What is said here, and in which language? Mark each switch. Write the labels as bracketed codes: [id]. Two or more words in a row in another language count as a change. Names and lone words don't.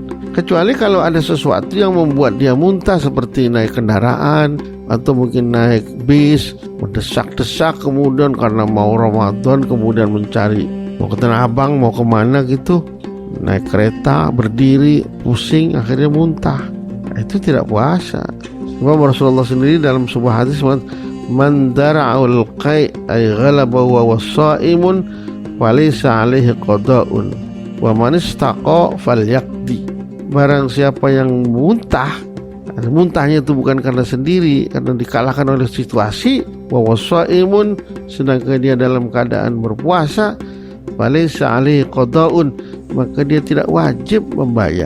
[id] Kecuali kalau ada sesuatu yang membuat dia muntah, seperti naik kendaraan atau mungkin naik bis, mendesak-desak, kemudian karena mau Ramadan kemudian mencari mau ke Tanah Abang, mau kemana gitu, naik kereta, berdiri, pusing, akhirnya muntah. Itu tidak puasa. Sebab Rasulullah sendiri dalam sebuah hadis, [ar] من ذرعه القيء أي غلبه وهو صائم فليس عليه قضاء ومن استقاء فليقض. [id] Barang siapa yang muntah, muntahnya itu bukan karena sendiri, karena dikalahkan oleh situasi, [ar] وهو صائم, [id] sedangkan dia dalam keadaan berpuasa, [ar] فليس عليه قضاء, [id] maka dia tidak wajib membayar.